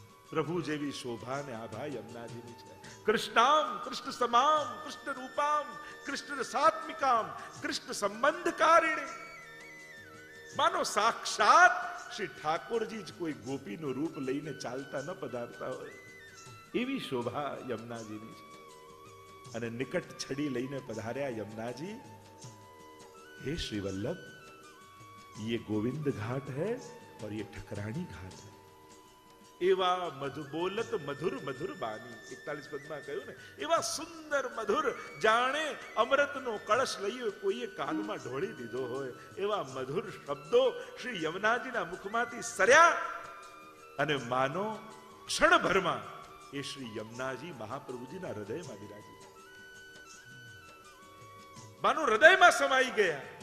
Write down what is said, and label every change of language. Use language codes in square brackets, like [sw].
[gu] પ્રભુ જેવી શોભા ને આભા યમુનાજીની છે. [sa] કૃષ્ણામ કૃષ્ણ સમામ કૃષ્ણ રૂપામ કૃષ્ણ સાત્મિકામ કૃષ્ણ સંબંધકારિણી. [gu] માનો સાક્ષાત શ્રી ઠાકોરજી જ કોઈ ગોપીનું રૂપ લઈને ચાલતા ન પધારતા હોય એવી શોભા યમુનાજીની છે. અને નિકટ છડી લઈને પધાર્યા યમુનાજી. [hi] हे श्री वल्लभ, ये गोविंद घाट है और ये ठकरानी घाट है. [gu] એવા મધુબોલત મધુર મધુર બાની 41 પદમાં કહ્યું ને, એવા સુંદર મધુર જાણે અમૃતનો કળશ લઈએ કોઈએ કાનમાં ઢોળી દીધો હોય એવા મધુર શબ્દો શ્રી યમુનાજીના મુખમાંથી સર્યા. અને માનો ક્ષણભરમાં એ શ્રી યમુનાજી મહાપ્રભુજીના હૃદયમાં બિરાજી, માનો હૃદયમાં સમાઈ ગયા.